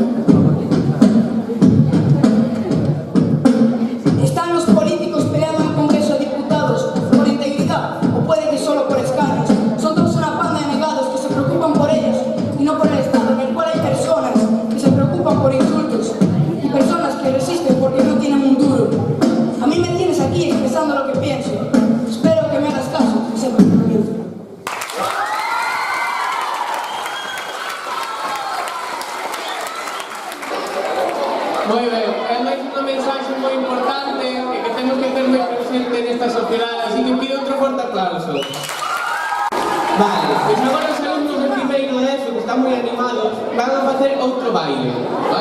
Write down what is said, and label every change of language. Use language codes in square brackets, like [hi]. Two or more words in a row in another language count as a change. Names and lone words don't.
[es] Están los políticos peleando en el Congreso de Diputados por integridad, o puede que solo por escaños. Son todos una panda de negados que se preocupan por ellos y no por el Estado, en el cual hay personas que se preocupan por insultos y personas que resisten porque no tienen un duro. A mí me tienes aquí expresando lo que pienso. Espero que me hagas caso y sepas lo que pienso. [gl] Moi ben, é máis unha mensaxe moi importante e que temos que ter moi presente nesta sociedade, así que pido outro forte aplauso. Vale, pois agora os alumnos de primeiro de ESO, que están moi animados, van a facer outro baile, vale?